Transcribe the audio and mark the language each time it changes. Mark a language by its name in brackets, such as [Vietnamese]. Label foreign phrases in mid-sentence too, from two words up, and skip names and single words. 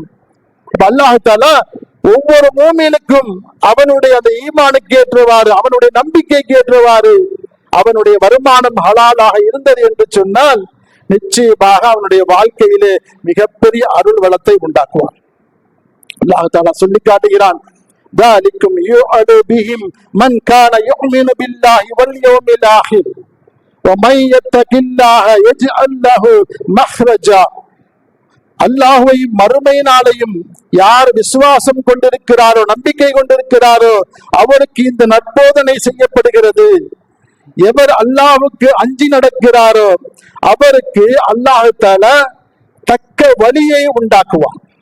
[Arabic] الله تعالى [Tamil] ஒவ்வொரு மூமினுக்கும் அவனுடைய அந்த ஈமானுக்கு ஏற்றவாறு, அவனுடைய நம்பிக்கைக்கு ஏற்றவாறு அவனுடைய வருமானம் ஹலாலாக இருந்தது என்று சொன்னால் நிச்சயமாக அவனுடைய வாழ்க்கையிலே மிகப்பெரிய அருள் வளத்தை உண்டாக்குவான். [Arabic] الله تعالى [Tamil] சொல்லி காட்டுகிறான், [Arabic] ذَلِكُمْ يُوعَدُ بِهِمْ مَنْ كَانَ يُؤْمِنُ بِاللَّهِ وَالْيَوْمِ الْآخِرِ وَمَنْ يَتَّقِ اللَّهَ يَجْعَلْ لَهُ مَخْرَجًا. [Tamil] அல்லாஹ்வை மறுமை நாளையும் யார் விசுவாசம் கொண்டிருக்கிறாரோ, நம்பிக்கை கொண்டிருக்கிறாரோ, அவருக்கு இந்த நற்போதனை செய்யப்படுகிறது. எவர் அல்லாஹ்வுக்கு அஞ்சி நடக்கிறாரோ அவருக்கு [Arabic] الله تعالى [Tamil] தக்க வழியை உண்டாக்குவான்.